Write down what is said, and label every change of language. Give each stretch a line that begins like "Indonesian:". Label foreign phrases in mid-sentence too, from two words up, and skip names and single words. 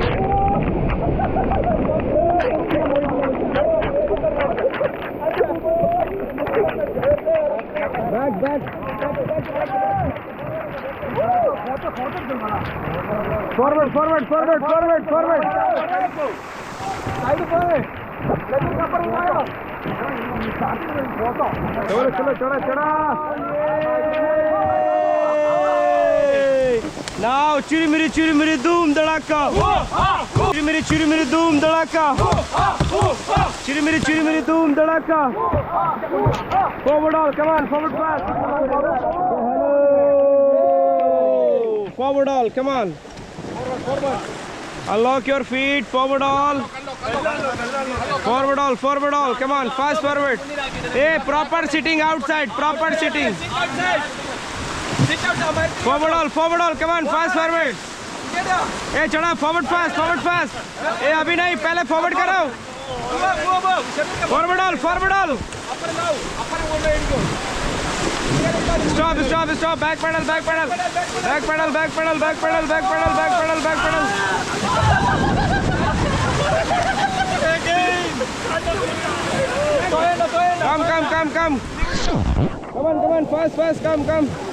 English: Back, back. Forward, forward, forward, forward, forward.
Hindi: चलो चलो चढ़ा
English: Now chiri doom
Hindi: धड़ाका chiri doom धड़ाका चिरी डूम धड़ाका
English: forward all come on forward fast hello forward all come on unlock your feet forward all forward all come on fast forward hey proper sitting outside proper sitting forward all come on fast forward hey chada forward fast hey
Hindi: अभी नहीं पहले फॉरवर्ड करो
English: forward all stop back pedal come on fast come